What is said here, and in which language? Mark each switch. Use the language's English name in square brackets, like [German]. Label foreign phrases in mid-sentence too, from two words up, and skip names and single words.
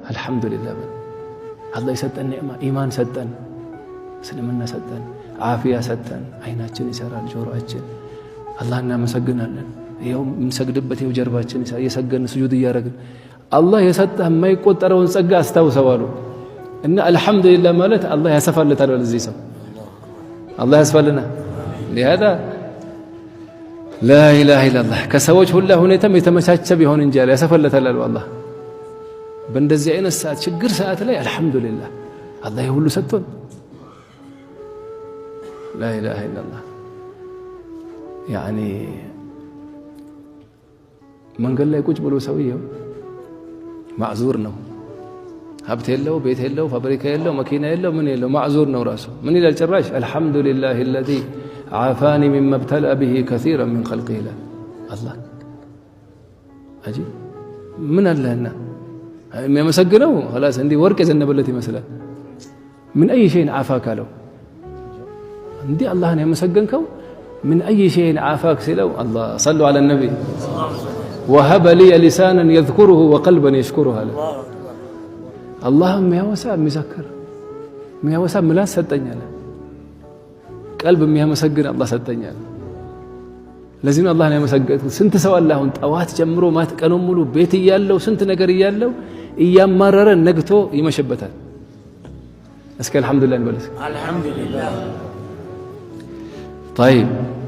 [Amharic] አልহামዱሊላህ በል አላህ የሰጠን ኒዕማ ኢማን ሰጠን እስልምና ሰጠን ዓፊያ ሰጠን አይናችን ይሰራል ጆሮአችን አላህ እናመሰግናለን ይሄው እንሰግድበት ይሄው ጀርባችን እየሰገድን ስጁድ እያደረግን አላህ የሰጠህ የማይቆጠረውን ጸጋ አስታውሰዋሉ እና አልহামዱሊላህ ማለት አላህ ያሰፋለታል ለዚህ ሰው አላህ ያስፋልና [Arabic] لهذا لا اله الا الله [Amharic] ከሰዎች ሁሉ ሁኔታም የተመቻቸ ቢሆን እንጂ ያሰፋለታል አላህ በእንደዚህ አይነት ሰዓት ችግር ሰዓት ላይ አልহামዱሊላህ አላህ ሁሉ ሰጥቶን [Arabic] لا اله الا الله يعني [Amharic] መንገድ ላይ ቁጭ ብሎ ሰውየው ማዕዙር ነው ሀብት የለው ቤት የለው ፋብሪካ የለው መኪና የለው ምን የለው ማዕዙር ነው ራሱ ምን ይላል ጭራሽ [Arabic] الحمدلله الذي عافاني مما ابتلى به كثيرا من خلقه لا الله عجيب من اللهنا የሚያመሰግነው خلاص እንዲህ [Amharic] ወርቅ የዘነበለት ይመስላል [Arabic] من اي شيء عافاك له [Amharic] እንዲህ አላህን ያመሰገንከው [Arabic] من اي شيء عافاك [Amharic] ሲለው [Arabic] الله صلوا على النبي وهب لي لسانا يذكره وقلبا يشكره الله [Amharic] የሚያወሳ የሚዘክር የሚያወሳ ምላስ ሰጠኛል ቀልብ የሚያመሰግን አላህ ሰጠኛል ለዚህ ነው አላህን ያመሰገንኩት ስንት ሰው አላህን ጠዋት ጀምሮ ማት ቀኑን ሙሉ ቤት ይያለው ስንት ነገር ይያለው እያማረረ ነግቶ ይመሽበታል እስከ [Arabic] الحمد لله [Amharic] እንበል [Arabic] الحمد لله طيب